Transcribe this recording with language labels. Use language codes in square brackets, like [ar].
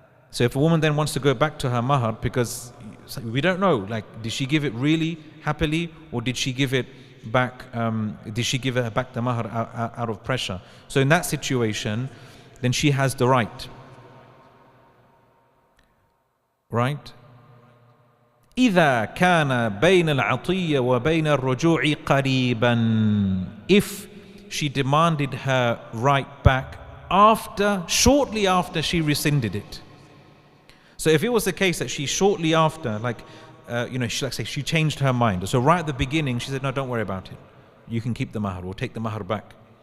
[en] So if a woman then wants to go back to her mahar, because we don't know, did she give it really happily, or did she give it back? Did she give her back the mahar out of pressure? So in that situation, then she has the right. Right? [ar] إذا كان بين العطية وبين الرجوع قريبا. [en] If she demanded her right back shortly after she rescinded it. So if it was the case that she shortly after, she changed her mind. So right at the beginning, she said, "No, don't worry about it. You can keep the mahar. We'll take the mahar back."